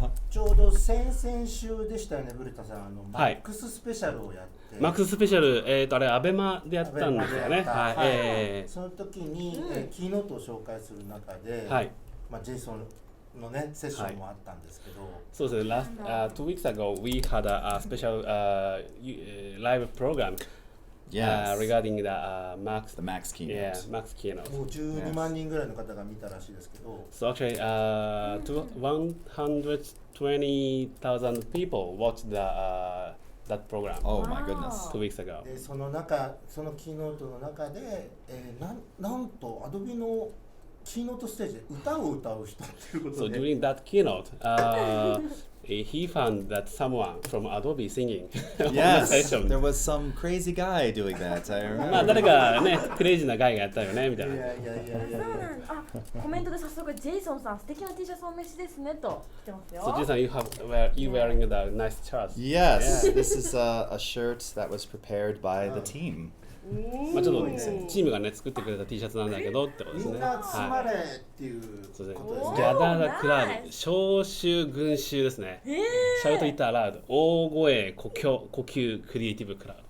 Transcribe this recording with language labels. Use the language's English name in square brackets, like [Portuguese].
[Japanese] ちょうど先々週でしたよね、古田さん、マックススペシャルをやって。マックススペシャル、あれアベマでやったんですよね。その時にキーノートを紹介する中で、ジェイソンのねセッションもあったんですけど、そうですね。 [English] 2 weeks ago we had a special live program regarding the Max keynote. Yeah, Max keynote. [Japanese] もう12万人ぐらいの方が見たらしいですけど。 [English] So actually, 120,000 people watched that program. Oh my goodness. 2 weeks ago. [Japanese] でそのキーノートの中で、なんとアドビのキーノートステージで歌を歌う人っていうことで。 [English] So during that keynote, he found that someone from Adobe singing on the Yes, session. there was some crazy guy doing that. I remember. [Japanese] 誰かね、クレイジーなガイがやったよねみたいな。いや。そうなんだ。コメントで早速ジェイソンさん素敵な T シャツお召しですねと来てますよ。 [English] So Jason, you wearing the nice shirts. Yes, this is a shirt that was prepared by the team. [Japanese] ちょっとチームがね作ってくれた T シャツなんだけどってことですね。みんな集まれっていうことですね。ギャダーザクラウド、招集群衆ですね。シャウトイッターラウド、大声、呼吸、クリエイティブクラウド。